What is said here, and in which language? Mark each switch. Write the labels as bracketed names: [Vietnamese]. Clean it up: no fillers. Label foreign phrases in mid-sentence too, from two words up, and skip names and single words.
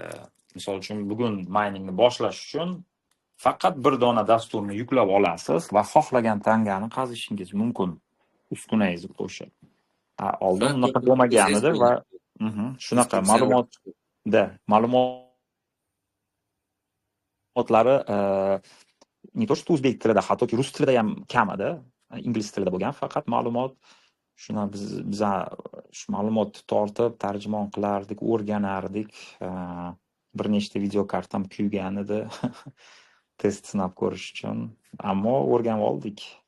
[Uzbek] Misol uchun bugun miningni boshlash uchun faqat bir dona dasturni yuklab olasiz va xohlagan tangani qazishingiz mumkin uskunangizni qo'shib. Oldin unaqa bo'lmagan edi va shunaqa ma'lumotlari [Russian] не то что [Uzbek] o'zbek tilida, hattoki rus tilida ham kam edi. Ingliz tilida bo'lgan faqat ma'lumot. Shuni biz shu ma'lumotni tortib, tarjimon qilardik, o'rganardik. Bir nechta videokartam kuygan edi. Test sinab ko'rish uchun. Ammo o'rganib oldik.